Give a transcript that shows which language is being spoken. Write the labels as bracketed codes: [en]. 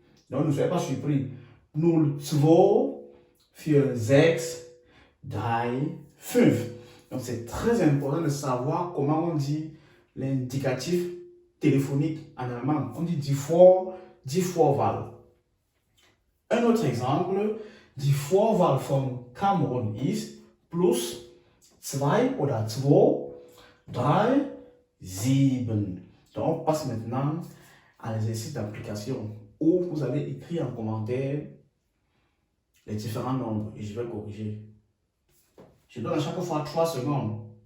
[fr] Donc, ne soyez pas surpris. 02 46 35. Donc, c'est très important de savoir comment on dit l'indicatif téléphonique en allemand. On dit die Vorwahl. Un autre exemple, [de] die Vorwahl von Cameron ist plus 2 oder 2, 3, 7. [fr] Donc, on passe maintenant à l'exercice d'application où vous allez écrire en commentaire les différents nombres et je vais corriger. Je donne à chaque fois 3 secondes.